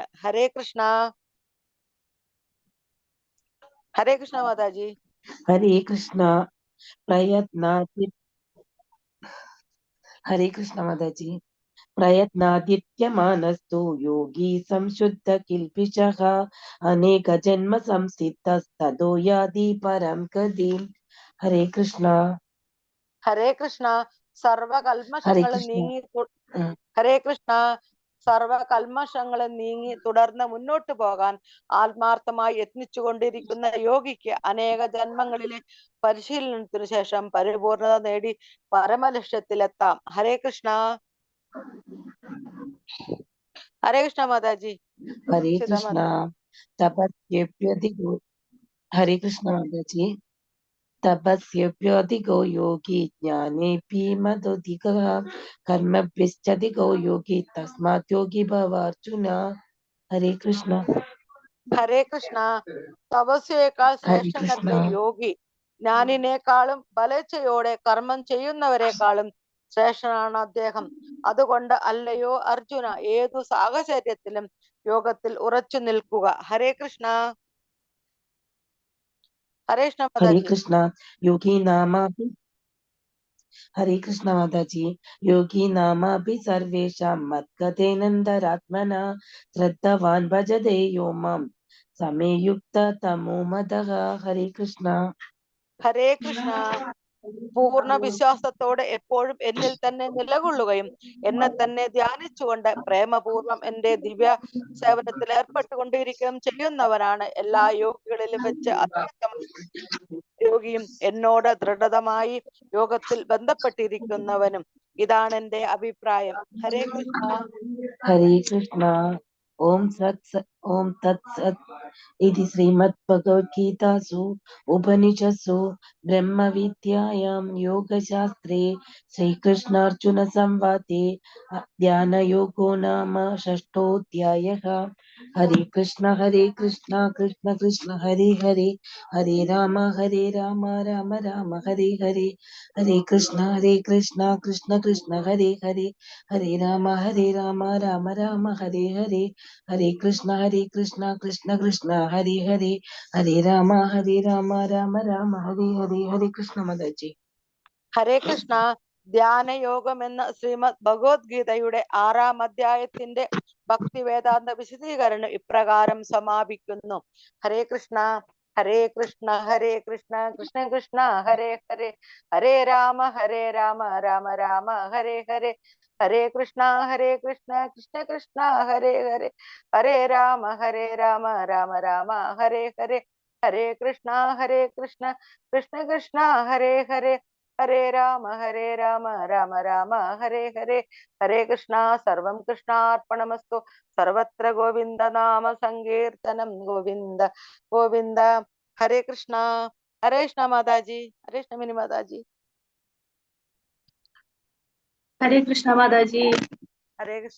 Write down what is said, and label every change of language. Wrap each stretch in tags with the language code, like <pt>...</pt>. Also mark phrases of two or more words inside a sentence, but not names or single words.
<ml>ഹരേ കൃഷ്ണ. ഹരേ കൃഷ്ണ മാതാജി.</ml> <sa>हरे कृष्ण प्रयत्नाति. हरे कृष्ण माताजी प्रयत्नादित्यमानस्तु योगी संशुद्ध किल्पिशः अनेक जन्म संसिद्धस्ततो याति परं गतिम्. हरे कृष्ण.</sa> <ml>ഹരേ കൃഷ്ണ.</ml> <sa>हरे</sa> <ml>സർവകൽമഷങ്ങളും</ml> <sa>कृष्ण.</sa> <ml>നീങ്ങി ഹരേ കൃഷ്ണ. സർവകൽമഷങ്ങളും നീങ്ങി തുടർന്ന് മുന്നോട്ട് പോകാൻ ആത്മാർത്ഥമായി യത്നിച്ചുകൊണ്ടിരിക്കുന്ന യോഗിക്ക് അനേക ജന്മങ്ങളിലെ പരിശീലനത്തിനു ശേഷം പരിപൂർണത നേടി പരമലക്ഷ്യത്തിലെത്താം. ഹരേ കൃഷ്ണ. ഹരേ കൃഷ്ണ മാതാജി.</ml> <sa>हरे कृष्ण</sa> <ml>സീതാമാത.</ml> <sa>तपस्येभ्यधिको. हरे कृष्ण माताजी तपस्येभ्यधिको योगी ज्ञानेऽपि मदोधिकः कर्मभ्यश्चाधिको योगी तस्मात् योगी भव अर्जुन. हरे कृष्ण.</sa> <ml>ഹരേ കൃഷ്ണ. തപസ്യയേക്കാൾ</ml> <sa>हरे कृष्ण.</sa> <ml>ശ്രേഷ്ഠനത്രേ യോഗി. ജ്ഞാനിനേക്കാളും ബലേച്ഛയോടെ കർമ്മം ചെയ്യുന്നവരെക്കാളും ശ്രേഷ്ഠനാണ് അദ്ദേഹം. അതുകൊണ്ട് അല്ലയോ അർജുന, ഏതു സാഹചര്യത്തിലും യോഗത്തിൽ ഉറച്ചു നിൽക്കുക. ഹരേ കൃഷ്ണ. ഹരേ കൃഷ്ണ</ml> <sa>हरे</sa> <ml>മാതാജി.</ml> <sa>कृष्ण योगी नामापि. हरे कृष्ण माताजी योगी नामापि सर्वेषां मद्गतेनन्तरात्मना श्रद्धावान् भजते यो मां समे युक्ततमो मतः. हरे कृष्ण.</sa> <ml>ഹരേ കൃഷ്ണ. പൂർണ്ണ വിശ്വാസത്തോടെ എപ്പോഴും എന്നിൽ തന്നെ നിലകൊള്ളുകയും എന്നെ തന്നെ ധ്യാനിച്ചുകൊണ്ട് പ്രേമപൂർവം എന്റെ ദിവ്യ സേവനത്തിൽ ഏർപ്പെട്ടുകൊണ്ടിരിക്കുകയും ചെയ്യുന്നവനാണ് എല്ലാ യോഗികളിലും വെച്ച് അത്യുത്തമ യോഗിയും എന്നോട് ദൃഢമായി യോഗത്തിൽ ബന്ധപ്പെട്ടിരിക്കുന്നവനും. ഇതാണ് എന്റെ അഭിപ്രായം. ഹരേ കൃഷ്ണ.</ml> <sa>हरे कृष्ण ओम तत्सत् इति श्रीमद्भगवद्गीतासु उपनिषत्सु ब्रह्मविद्यायां योगशास्त्रे श्रीकृष्णार्जुनसंवादे ध्यानयोगो नाम षष्ठोऽध्यायः. हरे कृष्ण कृष्ण कृष्ण हरे हरे हरे राम राम राम हरे हरे. हरे कृष्ण कृष्ण कृष्ण हरे हरे हरे राम राम राम हरे हरे. हरे कृष्ण कृष्ण कृष्ण हरे हरे हरे राम राम राम हरे हरे. हरे कृष्ण माता जी.</sa> <ml>ഹരേ കൃഷ്ണ. ധ്യാനയോഗം എന്ന ശ്രീമദ് ഭഗവത്ഗീതയുടെ 6-ാം അധ്യായത്തിന്റെ ഭക്തി വേദാന്ത വിശദീകരണം ഇപ്രകാരം സമാപിക്കുന്നു.</ml> <sa>ഹരേ കൃഷ്ണ ഹരേ കൃഷ്ണ കൃഷ്ണ കൃഷ്ണ ഹരേ ഹരേ, ഹരേ രാമ രാമ രാമ ഹരേ ഹരേ, ഹരേ കൃഷ്ണ കൃഷ്ണ കൃഷ്ണ ഹരേ ഹരേ, ഹരേ രാമ രാമ രാമ ഹരേ ഹരേ, ഹരേ കൃഷ്ണ കൃഷ്ണ കൃഷ്ണ ഹരേ ഹരേ, ഹരേ രാമ രാമ രാമ ഹരേ ഹരേ, ഹരേ കൃഷ്ണ.</sa> <ml>സർവം കൃഷ്ണാർപ്പണമസ്തു. സർവത്ര ഗോവിന്ദ നാമ സങ്കീർത്തനം. ഗോവിന്ദ ഗോവിന്ദ. ഹരേ കൃഷ്ണ. ഹരേ കൃഷ്ണ മാതാജി. ഹരേ കൃഷ്ണ മിനി മാതാജി. ഹരേ കൃഷ്ണ മാതാജി. ഹരേ കൃഷ്ണ.</ml>